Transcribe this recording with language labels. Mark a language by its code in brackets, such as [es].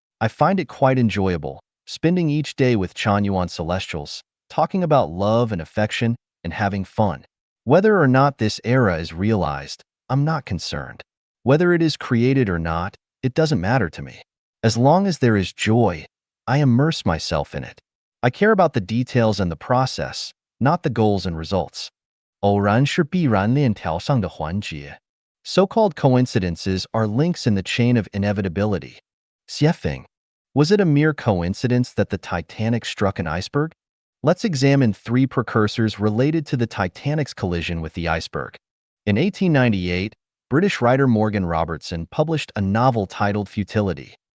[en] I find it quite enjoyable, spending each day with Chanyuan Celestials, talking about love and affection, and having fun. Whether or not this era is realized, I'm not concerned. Whether it is created or not, it doesn't matter to me. As long as there is joy, I immerse myself in it. I care about the details and the process, not the goals and results. [zh] 偶然是必然链条上的环节. [en] So-called coincidences are links in the chain of inevitability. Xiefeng. Was it a mere coincidence that the Titanic struck an iceberg? Let's examine 3 precursors related to the Titanic's collision with the iceberg. In 1898, British writer Morgan Robertson published a novel titled Futility.